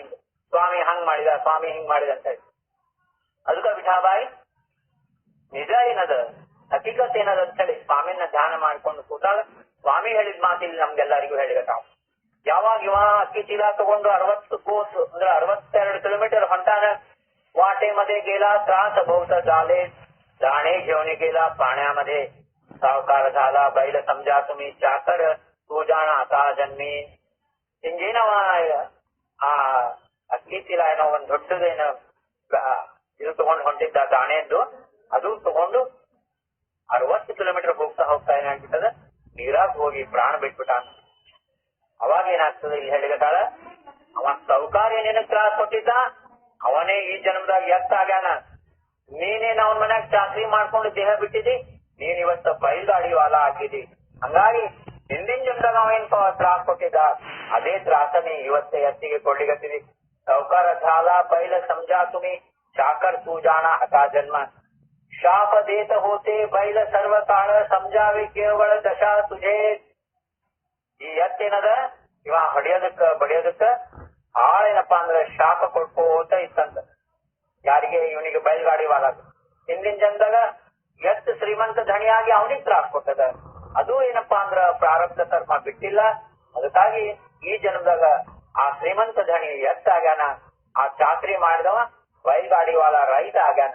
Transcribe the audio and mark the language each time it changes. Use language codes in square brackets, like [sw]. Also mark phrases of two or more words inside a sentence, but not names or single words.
[kn] ಸ್ವಾಮಿ ಹಂಗ್ ಮಾಡಿದ, ಸ್ವಾಮಿ ಹಿಂಗ್ ಮಾಡಿದ ಅಂತ ಹೇಳಿ. ಅದಕ್ಕ ವಿಠಾಬಾಯಿ ನಿಜ ಏನದ, ಹಕೀಕತ್ ಏನದ ಅಂತ ಹೇಳಿ ಸ್ವಾಮಿನ ಧ್ಯಾನ ಮಾಡ್ಕೊಂಡು ಕೂತಾಗ ಸ್ವಾಮಿ ಹೇಳಿದ ಮಾತಿಲ್ಲಿ ನಮ್ಗೆಲ್ಲರಿಗೂ ಹೇಳಿಗತಾವ್. ಯಾವಾಗ ಇವ ಅಕ್ಕಿ ಚೀಲ ತಗೊಂಡು 60 ಕೋಸ್ ಅಂದ್ರೆ 62 किलोमीटर ಹೊಂಟಾನ, [mr] वाटेमध्ये गेला त्रास बहुत झाले, दाणे घेऊन गेला पाण्यामध्ये, सावकार झाला बैल समजा तुम्ही चाकर, तू जाण आता जन्मी. [kn] ಹಿಂಗೇನವ ಆ ಅಕ್ಕಿ ಚೀಲ ಏನೋ ಒಂದ್ ದೊಡ್ಡದೇನ ಇದು ತಗೊಂಡು ಹೊಂಟಿದ್ದ ದಾಣೆದ್ದು, ಅದು ತಗೊಂಡು 60 ಕಿಲೋಮೀಟರ್ ಹೋಗ್ತಾ ಹೋಗ್ತಾ ಏನಾಗ್ಬಿಟ್ಟದ, ನೀರಾಗ ಹೋಗಿ ಪ್ರಾಣ ಬಿಟ್ಬಿಟ್ಟ. ಅವಾಗ ಏನಾಗ್ತದೆ ಇಲ್ಲಿ ಹೇಳಿಗತಾಳ, ಅವ ಸೌಕಾರ ಏನೇನ ತ್ರಾಸ ಕೊಟ್ಟಿದ್ದ ಅವನೇ ಈ ಜನ್ಮದಾಗ ಎತ್ತಾಗ್ಯಾನ. ನೀನೇನ್ ಅವನ ಮನ್ಯಾಗ ಚಾಕ್ರಿ ಮಾಡ್ಕೊಂಡು ದೇಹ ಬಿಟ್ಟಿದಿ, ನೀನ್ ಇವತ್ತ ಬೈಲ್ಗಾಡಿ ವಾಲ ಆಗಿದಿ. ಹಂಗಾಗಿ ಹಿಂದಿನ ಜನ್ಮದಾಗ ಅವೇನ್ ತ್ರಾಸ ಕೊಟ್ಟಿದ್ದ ಅದೇ ತ್ರಾಸನೇ ಇವತ್ತೇ ಎತ್ತಿಗೆ ಕೊಡ್ಲಿಗತ್ತಿದಿ. [mr] सावकार झाला बैल समजा तुम्ही चाकर तू जाना आता जन्म, शाप देत होते बैल सर्व काळ, समजावे केवळ दशा तुझे. [kn] ಈ ಎತ್ತೇನದ ಇವ ಹೊಡೆಯೋದಕ್ಕ ಬಡಿಯೋದಕ್ಕ ಆಳೇನಪ್ಪಾ ಅಂದ್ರೆ ಶಾಪ ಕೊಟ್ಕೋತ ಇತ್ತಂತ. ಯಾರಿಗೆ? ಇವನಿಗೆ ಬೈಲ್ಗಾಡಿ ವಾಲಾಗ. ಹಿಂದಿನ ಜನ್ಮದಾಗ ಎತ್ತು ಶ್ರೀಮಂತ ಧಣಿಯಾಗಿ ಅವನಿಗೆ ತ್ರಾಸ ಕೊಟ್ಟದ. ಅದು ಏನಪ್ಪಾ ಅಂದ್ರ ಪ್ರಾರಬ್ಧ ಕರ್ಮ ಬಿಟ್ಟಿಲ್ಲ. ಅದಕ್ಕಾಗಿ ಈ ಜನ್ಮದಾಗ ಆ ಶ್ರೀಮಂತ ಧಣಿ ಎತ್ತಾಗ್ಯಾನ, ಆ ಚಾಕ್ರಿ ಮಾಡಿದವ ಬೈಲ್ಗಾಡಿ ವಾಲ ರೈತ ಆಗ್ಯಾನ.